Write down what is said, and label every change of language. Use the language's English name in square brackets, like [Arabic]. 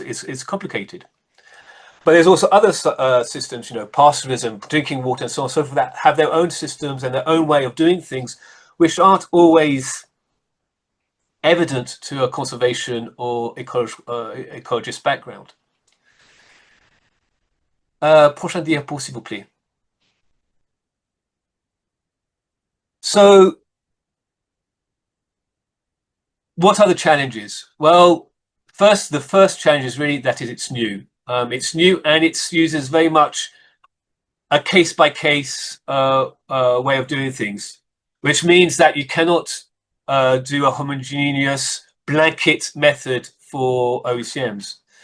[English] It's complicated. But there's also other systems, you know, pastoralism, drinking water, and so on and so forth, that have their own systems and their own way of doing things, which aren't always evident to a conservation or ecologist background. [French] Prochain diapo, s'il vous plaît. [English] So, what are the challenges? Well, the first challenge is really that it's new. It's new and it uses very much a case-by-case way of doing things, which means that you cannot do a homogeneous blanket method for OECMs.